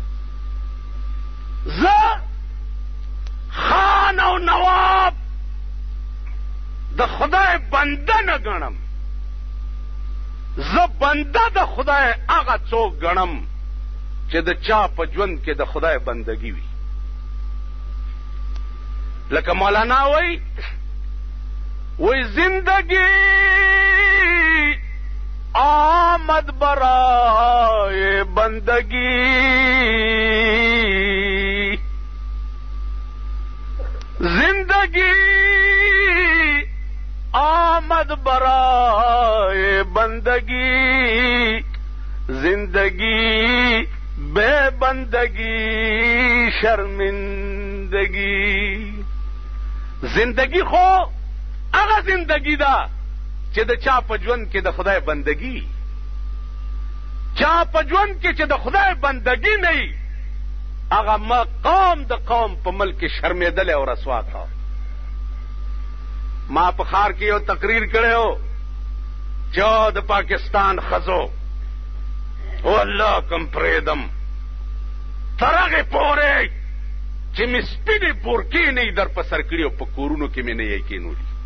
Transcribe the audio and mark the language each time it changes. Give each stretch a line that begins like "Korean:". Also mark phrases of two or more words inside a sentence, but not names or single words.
Pashto: زه خان او نواب د خدای بنده نه ګڼم، زه بنده د خدای هغه څوک ګڼم چې د چا په ژوند کې د خدای بندگی وي. لکه مولانا وی
Persian: زندگی آمد برائے بندگی، زندگی آمد برائے بندگی، زندگی بے بندگی شرمندگی.
Pashto: زندگی خو هغه زندگی ده چې د چا په ژوند کې د خدای بندگی، چا په ژوند کې چې د خدای بندگی نه وي، هغه مقام د قوم په ملک کې شرمېدلی او رسوا کا. ما په ښار کې یو تقریر کړی و چې د پاکستان ښځو والله کم پرېږدم تر هغې پورې چې مې سپینې پورکې نه یې در په سر کړي او په کورونو کې مې نه یې کېنولي.